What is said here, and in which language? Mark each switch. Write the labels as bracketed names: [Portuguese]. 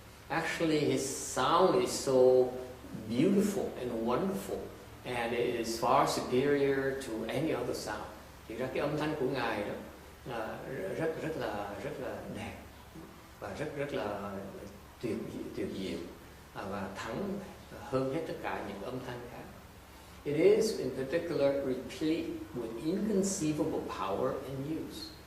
[English] Actually, his sound is so beautiful and wonderful, and it is far superior to any other sound. [Vietnamese] Thì ra cái âm thanh của ngài đó rất là đẹp và rất là tuyệt diệu và thắng hơn hết tất cả những âm thanh khác. [English] It is in particular replete with inconceivable power and use.